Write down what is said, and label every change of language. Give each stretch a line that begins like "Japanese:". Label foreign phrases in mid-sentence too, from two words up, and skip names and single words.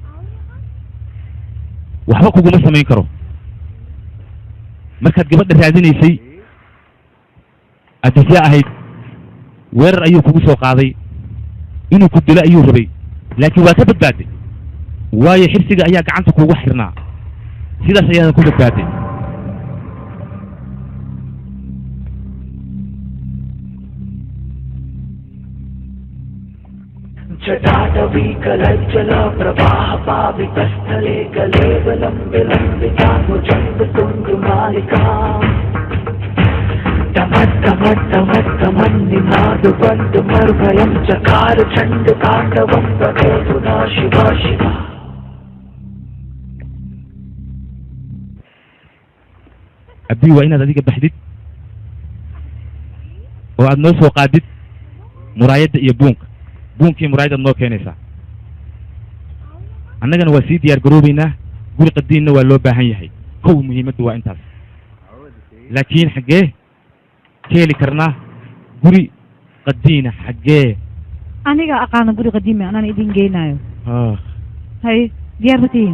Somali: waxba kuguma samayn karo markaad gabadha raadinaysay adisyaa ahayd weerar ayuu kugu soo qaaday inuu ku dilo ayuu rabay laakiin waa ka badbaaday waayo xirsiga ayaa gacanta kuugu xirnaa sidaas ayaadan ku badbaaday
Sanskrit: जटाटवी कलज्जला प्रवाह पावितस्थले कलेवलं विलम्बितानुचण्डतुण्डमालिका टमट्टमट्टमट्टमन्निनादुबन्धुमर्भयं चकार चण्डताण्डवं प्रकर्तुना शिवा शिवा
Somali: abdii waa inaad adiga baxdid oo aad noo soo qaadid muraayadda iyo buunkii muraayadaad noo keenaysaa annagana waa sii diyaar garoobaynaa guri qadiinna waa loo baahan yahay kow muhiimaddu waa intaas laakiin xaggee ka heli karnaa guri qadiina xaggee aniga aqaana guri qadiimi anaan idin geynayo hay diyaar ma tihiin